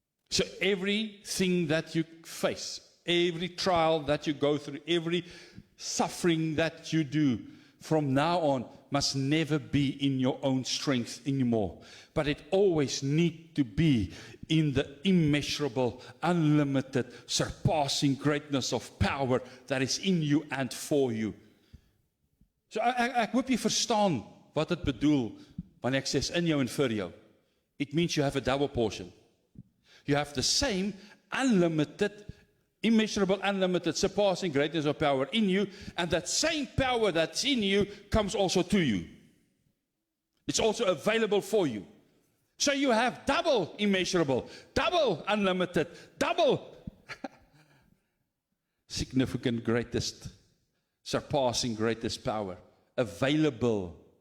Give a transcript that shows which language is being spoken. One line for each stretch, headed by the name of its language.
English: So everything that you face, every trial that you go through, every suffering that you do from now on must never be in your own strength anymore. But it always needs to be in the immeasurable, unlimited, surpassing greatness of power that is in you and for you.
Afrikaans: So ek hoop jy verstaan wat dit bedoel wanneer ek sê in jou en vir jou.
English: It means you have a double portion. You have the same unlimited, immeasurable, unlimited, surpassing greatness of power in you, and that same power that's in you comes also to you. It's also available for you. So you have double immeasurable, double unlimited, double significant greatest, surpassing greatest power available.